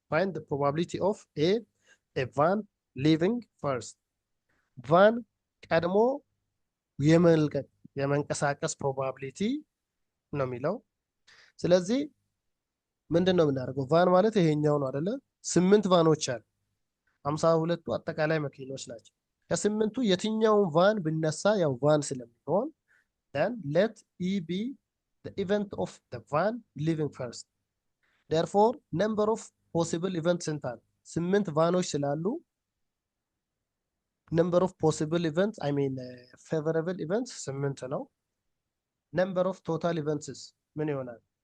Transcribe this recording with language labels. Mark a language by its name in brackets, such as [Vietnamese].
[English] Find the probability of a van leaving first. [Amharic] van ቀድሞ የመንቀሳቀስ ፕሮባቢሊቲ ነው የሚለው። ስለዚህ ምንድን ነው የምናደርገው? ቫን ማለት ይሄኛው ነው አይደለ? 8 ቫኖች አሉ። 52ቱ አጠቃላይ መኪኖች ናቸው። ከ8ቱ የትኛውን ቫን ብነሳ ያው ቫን ስለሚሆን [English] then let E be the event of the van leaving first. Therefore number of possible events [Amharic] ስንት አለ? 8 ቫኖች ስላሉ [English] number of possible events favorable events [Amharic] 8 ነው። [English] number of total events [Amharic] ምን ይሆናል?